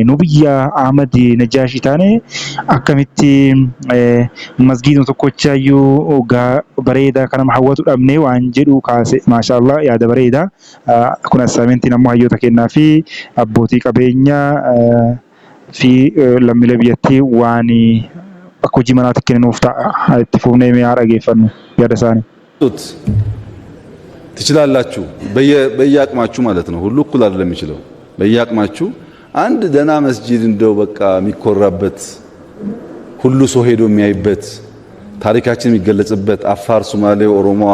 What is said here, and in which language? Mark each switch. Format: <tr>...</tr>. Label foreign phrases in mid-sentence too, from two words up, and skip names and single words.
<om>Nu biyya Ahmad Najjaashii taane akkamitti masgiiduma tokkochaayyuu bareedaa kan nama hawwatu dhabnee waan jedhu kaase maashaallah yaada bareedaa. Kun assaayimentiin ammoo hayyoota kennaa fi abbootii qabeenyaa fi lammiilee biyyattii waan akka hojii manaatti kennuuf ta'a itti fufnee mi'aa dhageeffannu yaada isaanii.</om> <am>ትችላላችሁ በየአቅማችሁ ማለት ነው። ሁሉ እኩል አይደለም የሚችለው። በየአቅማችሁ አንድ ደህና መስጂድ እንደው በቃ የሚኮራበት ሁሉ ሰው ሄዶ የሚያይበት ታሪካችን የሚገለጽበት አፋር፣ ሶማሌው፣ ኦሮሞ፣</am>